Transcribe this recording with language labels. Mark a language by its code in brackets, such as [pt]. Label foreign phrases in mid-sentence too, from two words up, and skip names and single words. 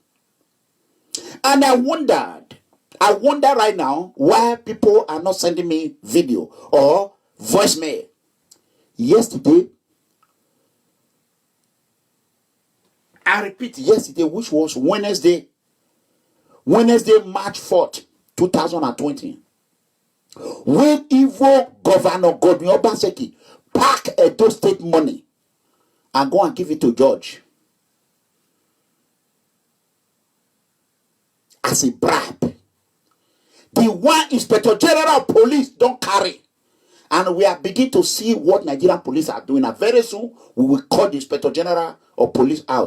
[en] And I wonder right now why people are not sending me video or voicemail. Yesterday, I repeat, yesterday, which was Wednesday, March 4th, 2020, when evil Governor Godwin Obaseki pack Edo State money and go and give it to George as a bribe. The one Inspector General of Police don't carry. And we are beginning to see what Nigerian police are doing. And very soon, we will call the Inspector General of Police out.